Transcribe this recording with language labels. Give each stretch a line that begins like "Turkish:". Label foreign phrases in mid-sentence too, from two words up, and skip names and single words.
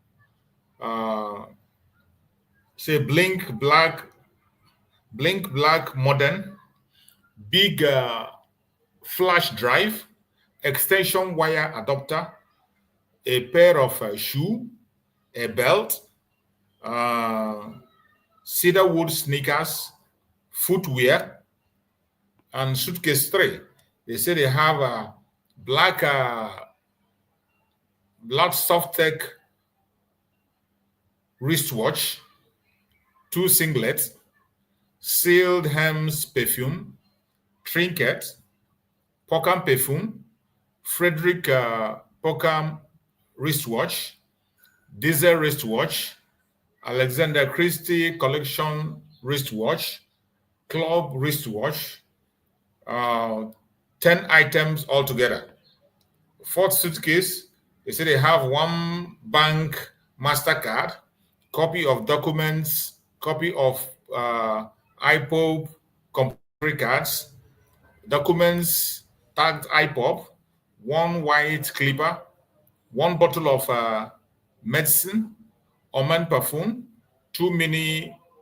English: Say Blink black modem, big flash drive, extension wire adapter, a pair of shoe, a belt, cedarwood sneakers, footwear, and suitcase 3. They say they have a black soft tech wristwatch, 2 singlets, sealed hems perfume, trinket, Pockham perfume, Frederick Pockham wristwatch, Diesel wristwatch, Alexander Christie collection wristwatch, club wristwatch, 10 items altogether. 4th suitcase, they say they have 1 bank MasterCard, copy of documents, copy of IPOB company cards, documents tagged IPOB, 1 white clipper, 1 bottle of medicine, Oman perfume, 2 mini